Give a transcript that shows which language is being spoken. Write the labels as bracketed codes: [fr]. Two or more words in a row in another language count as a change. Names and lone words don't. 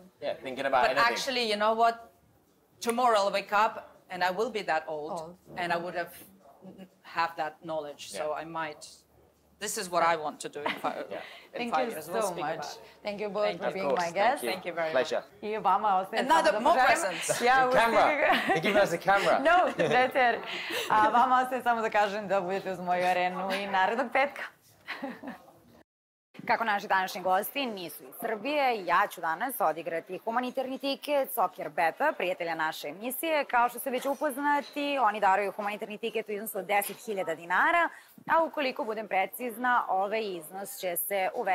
[en] Yeah, thinking about anything. But actually, you know what? Tomorrow I'll wake up and I will be that old. And I would have that knowledge. So I might. This is what I want to do in 5 years. Thank you so much. Thank you both for being my guest. Thank you very much. [sr] I vama ostaje [en] Another more presents. Yeah, camera. They give us a camera. No, that's it. [sr] Vama ostaje samo da kažem da budete uz moju arenu i narednog petka. Kako naši današnji gosti nisu iz Srbije, ja ću danas odigrati humanitarni tiket Soccer Beta, prijatelja naše emisije. Kao što ste već upoznati, oni daruju humanitarni tiket u iznosu od 10.000 dinara, a ukoliko budem precizna, ovaj iznos će se uvećati.